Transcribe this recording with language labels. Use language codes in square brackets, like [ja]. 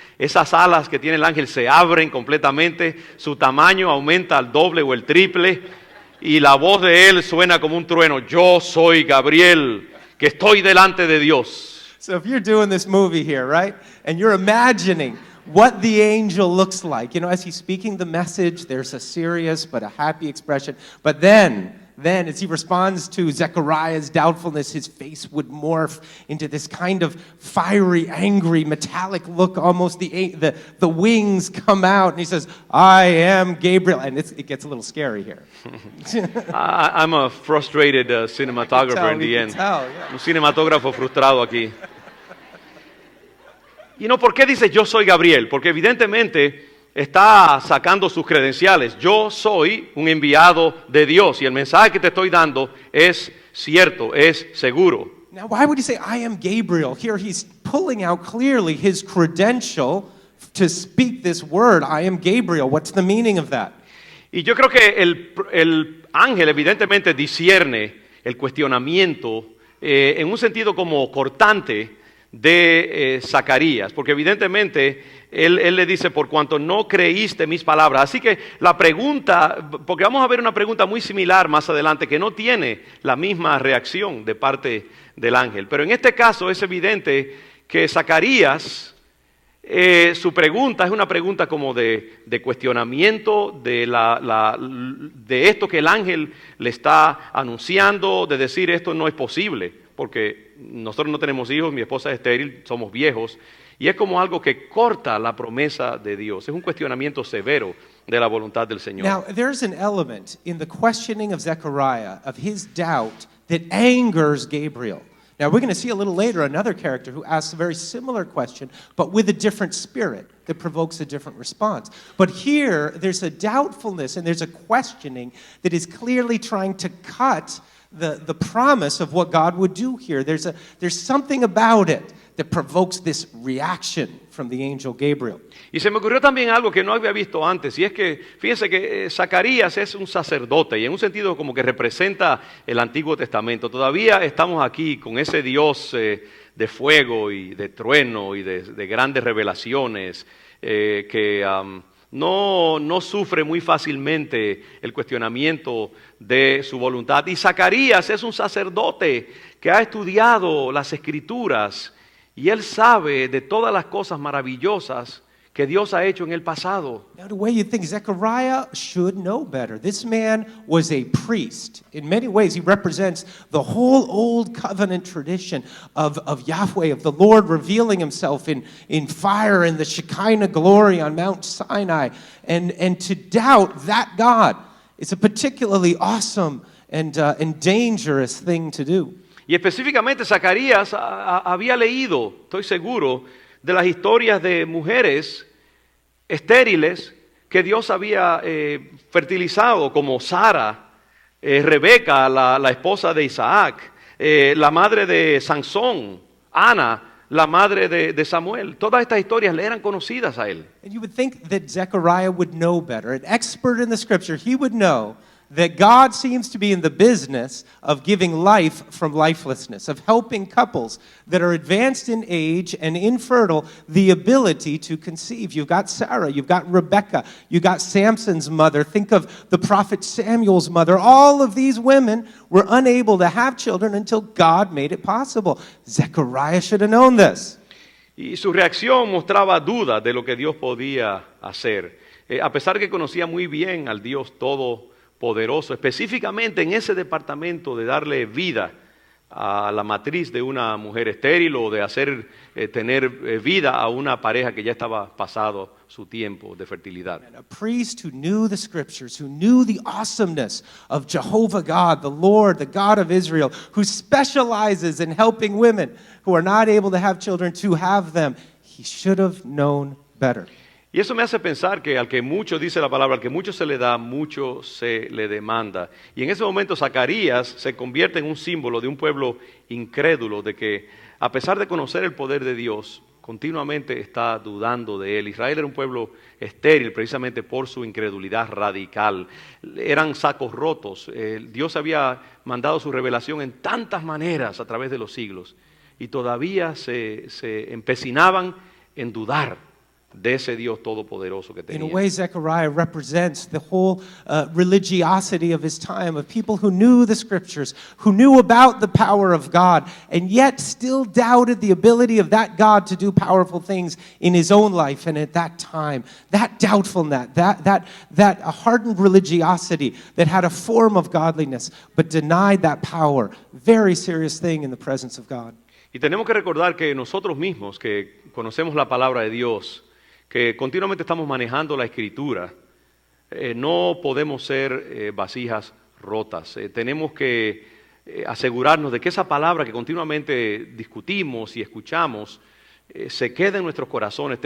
[es] Esas alas que tiene el ángel se abren completamente, su tamaño aumenta al doble o el triple. Y la voz de él suena como un trueno. Yo soy Gabriel, que estoy delante de Dios. [en] So if you're doing this movie here, right, and you're imagining what the angel looks like, you know, as he's speaking the message, there's a serious but a happy expression. But then as he responds to Zechariah's doubtfulness, his face would morph into this kind of fiery, angry, metallic look. Almost the wings come out, and he says, I am Gabriel. And it gets a little scary here. I'm a frustrated cinematographer in the end. [es] Un cinematógrafo frustrado aquí. ¿Y no por qué dice yo soy Gabriel? Porque evidentemente está sacando sus credenciales. Yo soy un enviado de Dios y el mensaje que te estoy dando es cierto, es seguro. [en] Now, why would he say, I am Gabriel? Here he's pulling out clearly his credential to speak this word, I am Gabriel. What's the meaning of that? [es] Y yo creo que el ángel evidentemente discierne el cuestionamiento en un sentido como cortante de Zacarías, porque evidentemente él le dice, por cuanto no creíste mis palabras. Así que la pregunta, porque vamos a ver una pregunta muy similar más adelante, que no tiene la misma reacción de parte del ángel. Pero en este caso es evidente que Zacarías, su pregunta es una pregunta como de cuestionamiento de esto que el ángel le está anunciando, de decir esto no es posible, porque nosotros no tenemos hijos, mi esposa es estéril, somos viejos, y es como algo que corta la promesa de Dios. Es un cuestionamiento severo de la voluntad del Señor. [en] Now, there's an element in the questioning of Zechariah, of his doubt, that angers Gabriel. Now, we're going to see a little later another character who asks a very similar question, but with a different spirit that provokes a different response. But here, there's a doubtfulness and there's a questioning that is clearly trying to cut the promise of what God would do here. There's something about it that provokes this reaction from the angel Gabriel. [es] Y se me ocurrió también algo que no había visto antes, y es que, fíjense que Zacarías es un sacerdote, y en un sentido como que representa el Antiguo Testamento. Todavía estamos aquí con ese Dios de fuego y de trueno y de grandes revelaciones que no sufre muy fácilmente el cuestionamiento de su voluntad. Y Zacarías es un sacerdote que ha estudiado las Escrituras y él sabe de todas las cosas maravillosas que Dios ha hecho en el pasado. [en] Now, the way you think, Zechariah should know better. This man was a priest. In many ways, he represents the whole Old Covenant tradition of Yahweh, of the Lord revealing himself in fire and the Shekinah glory on Mount Sinai. And to doubt that God is a particularly awesome and dangerous thing to do. [es] Y específicamente Zacarías había leído, estoy seguro, de las historias de mujeres estériles que Dios había fertilizado, como Sara, Rebeca, la esposa de Isaac, la madre de Sansón, Ana, la madre de Samuel. Todas estas historias le eran conocidas a él. [en] And you would think that Zechariah would know better. An expert in the scripture, he would know that God seems to be in the business of giving life from lifelessness, of helping couples that are advanced in age and infertile the ability to conceive. You've got Sarah, you've got Rebecca, you've got Samson's mother. Think of the prophet Samuel's mother. All of these women were unable to have children until God made it possible. Zechariah should have known this. [es] Y su reacción mostraba duda de lo que Dios podía hacer. A pesar que conocía muy bien al Dios Todopoderoso, específicamente en ese departamento de darle vida a la matriz de una mujer estéril o de hacer tener vida a una pareja que ya estaba pasado su tiempo de fertilidad. [en] And a priest who knew the scriptures, who knew the awesomeness of Jehovah God, the Lord, the God of Israel, who specializes in helping women who are not able to have children to have them. He should have known better. [es] Y eso me hace pensar que al que mucho, dice la palabra, al que mucho se le da, mucho se le demanda. Y en ese momento Zacarías se convierte en un símbolo de un pueblo incrédulo, de que a pesar de conocer el poder de Dios, continuamente está dudando de él. Israel era un pueblo estéril precisamente por su incredulidad radical. Eran sacos rotos. Dios había mandado su revelación en tantas maneras a través de los siglos y todavía se empecinaban en dudar de ese Dios todopoderoso que [en] In [es] tenía. [en] a way, Zechariah represents the whole religiosity of his time, of people who knew the scriptures, who knew about the power of God, and yet still doubted the ability of that God to do powerful things in his own life and at that time. That doubtfulness, that hardened religiosity that had a form of godliness but denied that power. Very serious thing in the presence of God. [es] Y tenemos que recordar que nosotros mismos, que conocemos la palabra de Dios, que continuamente estamos manejando la Escritura, no podemos ser vasijas rotas. Tenemos que asegurarnos de que esa palabra que continuamente discutimos y escuchamos se quede en nuestros corazones.